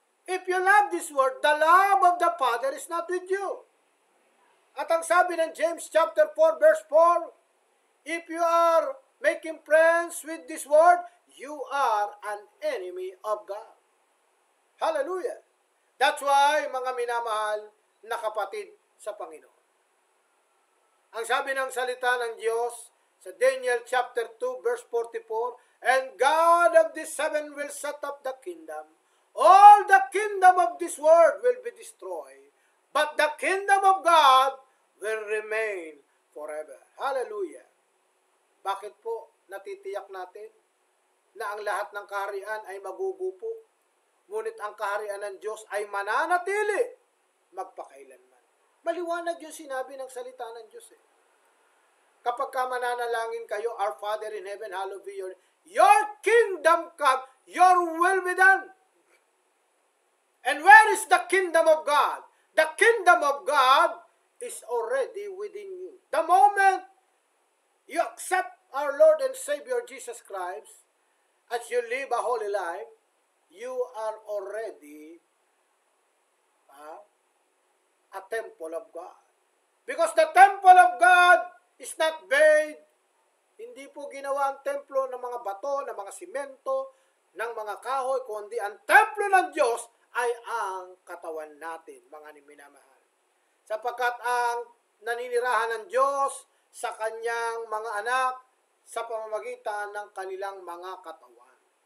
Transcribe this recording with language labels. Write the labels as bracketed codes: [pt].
[en] If you love this world, the love of the Father is not with you. [tl] At ang sabi ng James chapter 4 verse 4, [en] if you are making friends with this world, you are an enemy of God. Hallelujah. That's why, [tl] mga minamahal na kapatid sa Panginoon. Ang sabi ng salita ng Diyos sa [en] Daniel chapter 2 verse 44, and God of this heaven will set up the kingdom. All the kingdom of this world will be destroyed, but the kingdom of God will remain forever. Hallelujah. [tl] Bakit po natitiyak natin na ang lahat ng kaharian ay magugupo, ngunit ang kaharian ng Diyos ay mananatili magpakailanman? Maliwanag yung sinabi ng salita ng Diyos eh. Kapag ka mananalangin kayo, [en] Our Father in heaven, hallowed be your kingdom come, your will be done. And where is the kingdom of God? The kingdom of God is already within you. The moment you accept our Lord and Savior Jesus Christ, as you live a holy life, you are already a temple of God. Because the temple of God is not made, [tl] hindi po ginawa ang templo ng mga bato, ng mga simento, ng mga kahoy, kundi ang templo ng Diyos ay ang katawan natin, mga minamahal. Sapagkat ang naninirahan ng Diyos sa kanyang mga anak sa pamamagitan ng kanilang mga katawan.